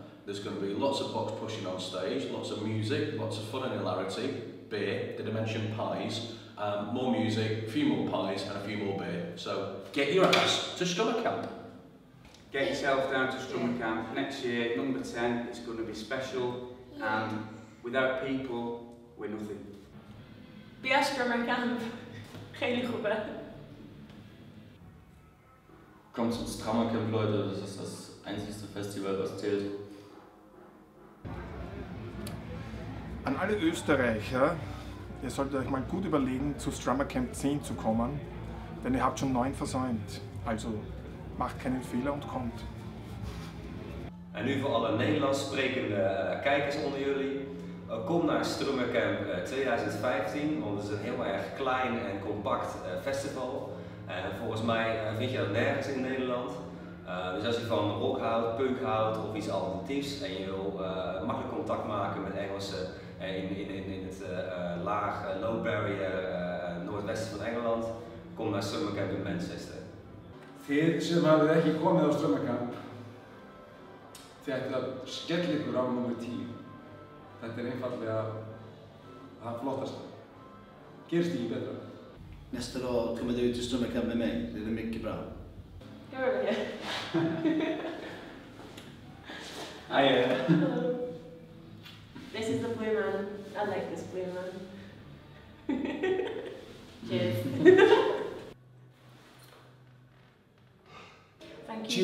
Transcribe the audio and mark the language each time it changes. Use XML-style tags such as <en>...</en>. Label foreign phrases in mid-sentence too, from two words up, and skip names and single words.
<en>There's going to be lots of box pushing on stage, lots of music, lots of fun and hilarity, beer, did I mention pies? More music, a few more pies and a few more beer. So get your ass to Strummercamp. Get yourself down to Strummercamp next year, number 10. It's going to be special, and without people, we're nothing.</en> <nl>Via Strummercamp. Geen groepen.</nl> <de>Kommt zum Strummercamp, Leute, das ist das einzigste Festival, was zählt. An alle Österreicher, ihr solltet euch mal gut überlegen, zu Strummercamp 10 zu kommen, denn ihr habt schon 9 versäumt. Also macht keinen Fehler und kommt.</de> <nl>En nu voor alle Nederlands sprekende kijkers onder jullie. Kom naar Strummercamp 2015, want het is een heel erg klein en compact festival. Volgens mij vind je dat nergens in Nederland. Dus als je van rock houdt, punk houdt of iets alternatiefs en je wil makkelijk contact maken met Engelsen in het</nl> <en>low barrier</en> <nl>noordwesten van Engeland, kom naar Strummercamp in Manchester.</nl> <is>Þið sem hafið ekki komið á Strummercamp, þetta skell ykkur á nummer 10. Þetta einfallega það flottasta. Gerist ekki betra.</is> <sv>Nästa dag kommer du till Strummercamp med mig, det är mycket bra. Gör det.</sv> <en>Hello. This is the blue man. I like this blue man. Cheers. Thank you.</en>